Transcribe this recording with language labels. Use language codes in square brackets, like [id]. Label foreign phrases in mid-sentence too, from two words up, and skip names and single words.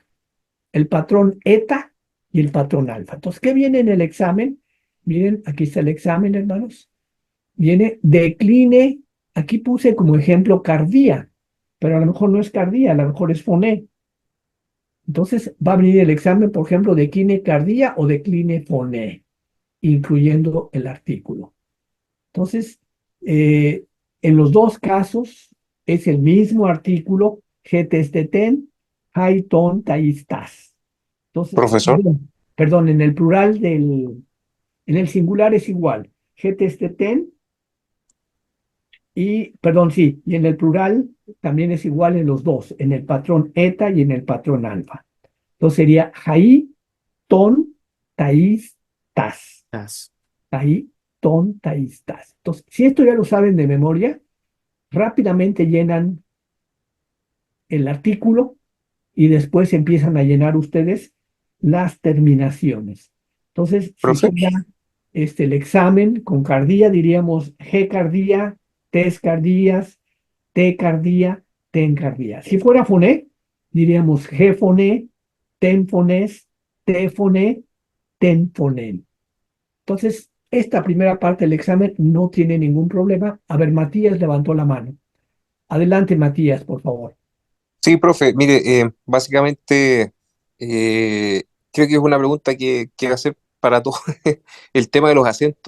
[es] El patrón eta y el patrón alfa. Entonces, ¿qué viene en el examen? Miren, aquí está el examen, hermanos. Viene decline, aquí puse como ejemplo cardía, pero a lo mejor no es cardía, a lo mejor es foné. Entonces va a venir el examen, por ejemplo, decline cardía o decline foné, incluyendo el artículo. Entonces, en los dos casos es el mismo artículo, [el] ἡ τῆς τῇ τήν, αἱ τῶν ταῖς τάς. [es] Entonces, Profesor, perdón, en el plural en el singular es igual, getesteten, y, perdón, sí, y en el plural también es igual en los dos, en el patrón eta y en el patrón alfa. Entonces sería jai, [el] τῶν, ταῖς, τάς. τάς. αἱ, τῶν, ταῖς, τάς. [es] Entonces, si esto ya lo saben de memoria, rápidamente llenan el artículo y después empiezan a llenar ustedes las terminaciones. Entonces, si Profe, fuera el examen con cardía, diríamos [el] ἡ καρδία, τῆς καρδίας, τῇ καρδίᾳ, τὴν καρδία. [es] Si fuera foné, diríamos [el] ἡ φωνή, τὴν φωνῆς, τῇ φωνῇ, τὴν φωνήν. [es] Entonces, esta primera parte del examen no tiene ningún problema. A ver, Matías levantó la mano. Adelante, Matías, por favor. sí, profe, mire, básicamente eh, creo que es una pregunta que va a ser para todos el tema de los acentos.